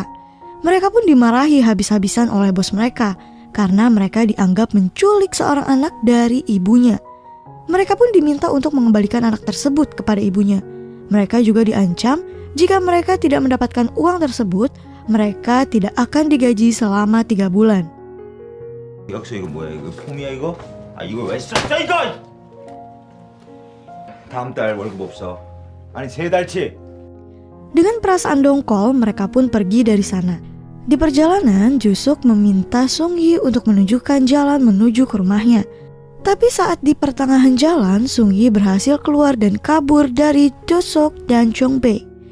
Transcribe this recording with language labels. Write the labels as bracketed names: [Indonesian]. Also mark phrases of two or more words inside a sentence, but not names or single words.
[Indonesian] Mereka pun dimarahi habis-habisan oleh bos mereka karena mereka dianggap menculik seorang anak dari ibunya. Mereka pun diminta untuk mengembalikan anak tersebut kepada ibunya. Mereka juga diancam jika mereka tidak mendapatkan uang tersebut, mereka tidak akan digaji selama 3 bulan. [Korean] 약서 이거 뭐야? 이거 폼이야 이거? 아 이걸 왜 썼어 이거? 다음 달 월급 없어. 아니 3달치. [Indonesian] Dengan perasaan dongkol, mereka pun pergi dari sana. Di perjalanan, Jusuk meminta Sung-hee untuk menunjukkan jalan menuju ke rumahnya. Tapi saat di pertengahan jalan, Sung-hee berhasil keluar dan kabur dari Jusuk dan Jong-bae.